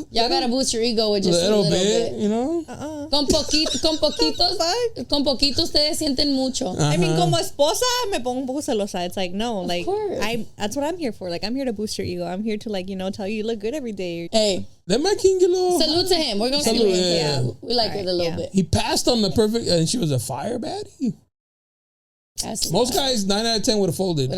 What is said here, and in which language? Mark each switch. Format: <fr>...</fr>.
<en>Y'all gotta boost your ego with just a little bit. You know?</en> <es>Con poquito ustedes sienten mucho.</es> <en>I mean,</en> <es>como esposa, me pongo un poco celosa.</es> <en>It's like, no, like, that's what I'm here for. Like, I'm here to boost your ego. I'm here to, like, tell you look good every day. Hey. Let my king get a little... Salute to him. We're going to salute him. Yeah. We like it a little bit. He passed on the perfect... And she was a fire baddie. Most guys, 9 out of 10 would have folded.</en>